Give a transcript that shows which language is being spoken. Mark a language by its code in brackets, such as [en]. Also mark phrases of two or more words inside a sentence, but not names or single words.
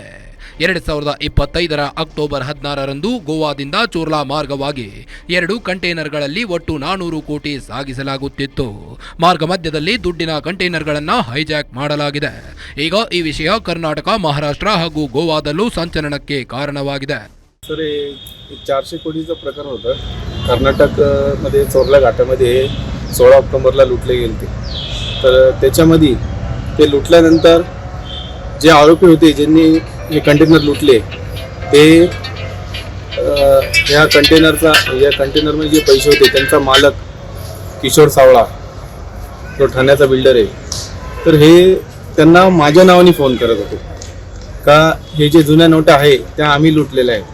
[kn] 2025 ಅಕ್ಟೋಬರ್ 16ರಂದು ಗೋವಾದಿಂದ ಚೋರ್ಲಾ ಮಾರ್ಗವಾಗಿ 2 ಕಂಟೈನರ್ಗಳಲ್ಲಿ ಒಟ್ಟು 400 ಕೋಟಿ ಸಾಗಿಸಲಾಗುತ್ತಿತ್ತು. ಮಾರ್ಗ ಮಧ್ಯದಲ್ಲಿ ದುಡ್ಡಿನ ಕಂಟೈನರ್ಗಳನ್ನು ಹೈಜಾಕ್ ಮಾಡಲಾಗಿದೆ. ಈಗ ಈ ವಿಷಯ ಕರ್ನಾಟಕ, ಮಹಾರಾಷ್ಟ್ರ ಹಾಗೂ ಗೋವಾದಲ್ಲೂ ಸಂಚಲನಕ್ಕೆ ಕಾರಣವಾಗಿದೆ. [mr] सर, 400 कोटीचं प्रकरण होतं. कर्नाटकमध्ये चोरला घाटामध्ये 16 ऑक्टोबरला लुटले गेले. तर त्याच्यामध्ये ते लुटल्यानंतर जे आरोपी होते ज्यांनी हे कंटेनर लुटले ते या कंटेनरमध्ये जे पैसे होते त्यांचा मालक किशोर सावळा, जो ठाण्याचा बिल्डर आहे, तर हे त्यांना माझ्या नावाने फोन करत होते का हे जे जुन्या नोटा आहे त्या आम्ही लुटलेल्या आहेत.